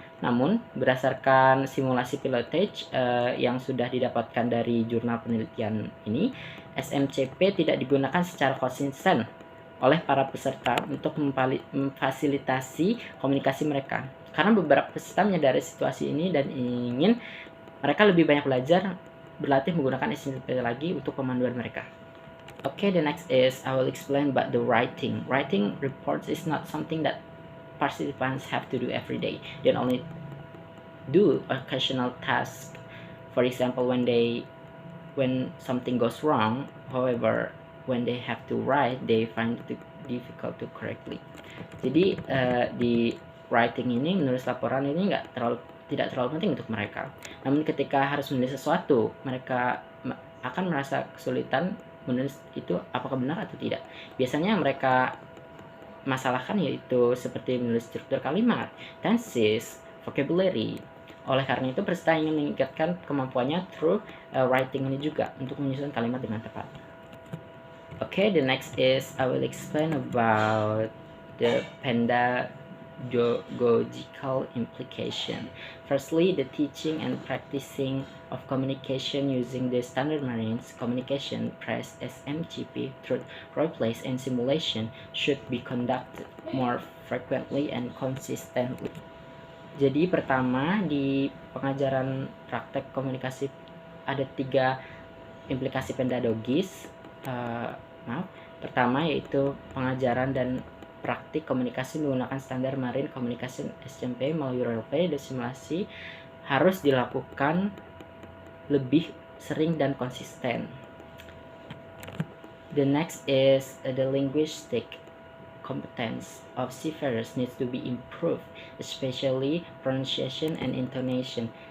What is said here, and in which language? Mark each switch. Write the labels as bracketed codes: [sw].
[id] Namun, berdasarkan simulasi pilotage yang sudah didapatkan dari jurnal penelitian ini, SMCP tidak digunakan secara konsisten oleh para peserta untuk memfasilitasi komunikasi mereka. Karena beberapa peserta menyadari situasi ini dan ingin mereka lebih banyak belajar berlatih menggunakan SMCP lagi untuk pemanduan mereka. [en] Okay, the next is I will explain about the writing. Writing reports is not something that participants have to do every day. They only do occasional tasks. For example, when something goes wrong, however, when they have to write, they find it difficult to correctly. [id] Jadi di writing ini, menulis laporan ini tidak terlalu penting untuk mereka. Namun ketika harus menulis sesuatu, mereka akan merasa kesulitan menulis itu apakah benar atau tidak. Biasanya mereka masalahkan yaitu seperti menulis struktur kalimat, tenses, vocabulary. Oleh karena itu, peserta ingin meningkatkan kemampuannya [en] through writing [id] ini juga untuk menyusun kalimat dengan tepat. [en] Okay, the next is I will explain about the pedagogical implication. Firstly, the teaching and practicing of communication using the Standard Marines Communication Press SMGP through roleplays and simulation should be conducted more frequently and consistently. [id] Jadi pertama, di pengajaran praktek komunikasi ada 3 implikasi pedagogis. Pertama yaitu pengajaran dan praktik komunikasi menggunakan standar Marine Communication SMP melalui roleplay dan simulasi harus dilakukan lebih sering dan konsisten. [en] The next is the linguistic competence of seafarers needs to be improved, especially pronunciation and intonation.